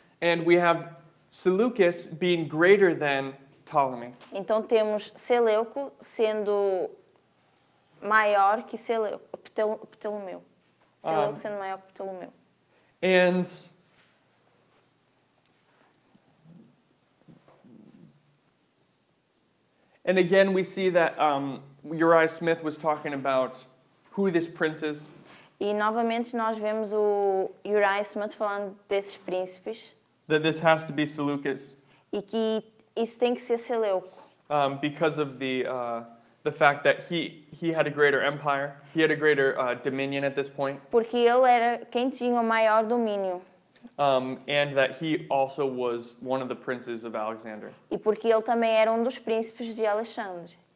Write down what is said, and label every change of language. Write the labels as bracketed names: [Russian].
[English] And we have Seleucus being greater than Ptolemy. [Portuguese] Então temos Seleuco sendo maior que Ptolomeu. Seleuco sendo maior que Ptolomeu. [English] And again, we see that Uriah Smith was talking about who this prince is. [Portuguese] E novamente nós vemos o Uriah Smith falando desses príncipes. [English] That this has to be Seleucus. [Portuguese] E que isso tem que ser Seleuco. [English] Because of the fact that he had a greater empire, he had a greater dominion at this point, [Portuguese] Porque ele era quem tinha o maior domínio. [English] and that he also was one of the princes of Alexander. [Portuguese] E porque ele também era um dos príncipes de Alexandre.